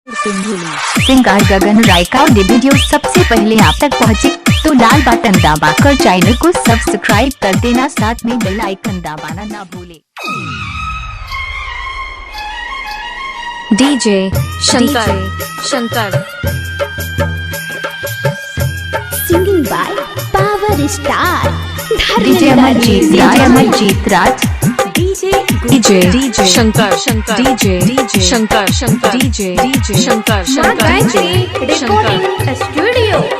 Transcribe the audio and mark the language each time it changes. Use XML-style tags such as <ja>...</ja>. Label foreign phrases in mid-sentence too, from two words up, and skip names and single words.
<hi>सिंगर गगन राय का वीडियो सबसे पहले आप तक पहुंचे तो लाल बटन दबाकर चैनल को सब्सक्राइब कर देना, साथ में</hi> <en>bell icon</en> <hi>दबाना ना भूले। डीजे शंकर</hi> <en>singing by Power Star डीजे अमरजीत राज डीजे शंकर recording studio.</en>